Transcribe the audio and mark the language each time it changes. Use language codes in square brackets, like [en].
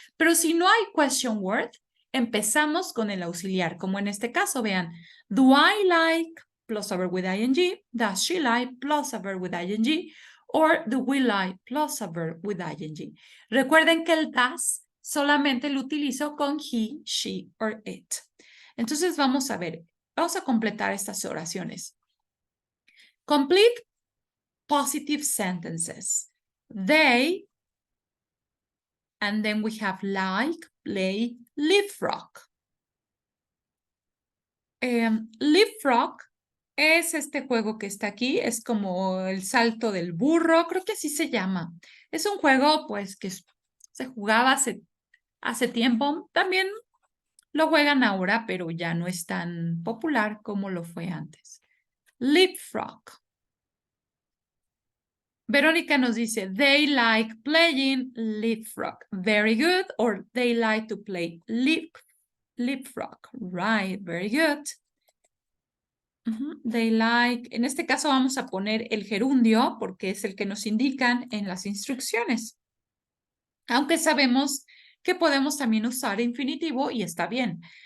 [es] Pero si no hay question word, empezamos con el auxiliar, como en este caso, vean, [en] do I like plus a verb with ing, [es] does she like plus a verb with ing, or do we like plus a verb with ing. Recuerden que el does solamente lo utilizo con he, she, or it. Entonces vamos a ver, vamos a completar estas oraciones. [en] Complete positive sentences. They, and then we have like, play, leapfrog. [es] Leapfrog es este juego que está aquí, es como el salto del burro, creo que así se llama. Es un juego pues que se jugaba hace tiempo, también lo juegan ahora, pero ya no es tan popular como lo fue antes. [en] Leapfrog. [es] Verónica nos dice, [en] they like playing leapfrog. Very good. Or they like to play leapfrog. Right, very good. They like, [es] en este caso vamos a poner el gerundio porque es el que nos indican en las instrucciones. Aunque sabemos que podemos también usar infinitivo y está bien.